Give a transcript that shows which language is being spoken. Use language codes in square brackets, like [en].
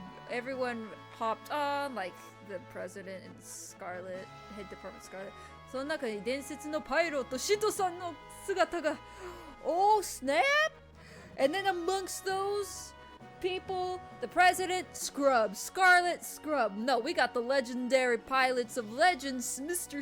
[en] Everyone hopped on, like the president and Scarlet, head department Scarlet. [ja] その中に伝説のパイロットシトさんの姿が。 [en] Oh snap! And then amongst those people, the president, Scrub, Scarlet, Scrub. No, we got the legendary pilots of legends, Mr.